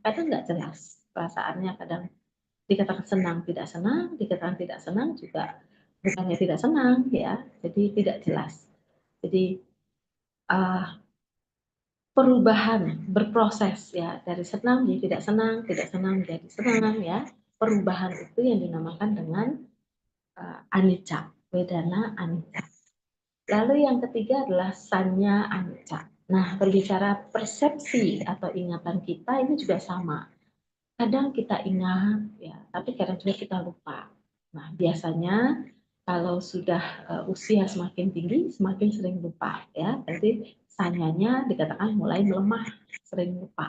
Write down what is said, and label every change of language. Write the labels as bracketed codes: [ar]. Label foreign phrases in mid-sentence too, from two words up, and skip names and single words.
[id] Kadang nggak jelas perasaannya, kadang dikatakan senang, dikatakan tidak senang juga bukannya tidak senang, ya. Jadi tidak jelas. Jadi perubahan berproses, ya, dari senang menjadi tidak senang menjadi senang, ya. Perubahan itu yang dinamakan dengan [pi] anicca, wedana anicca. [id] Lalu yang ketiga adalah [pi] sanya anicca. [id] Nah, berbicara persepsi atau ingatan kita ini juga sama. Kadang kita ingat, ya, tapi kadang juga kita lupa. Nah, biasanya kalau sudah usia semakin tinggi, semakin sering lupa, ya. Jadi sanyanya dikatakan mulai melemah, sering lupa.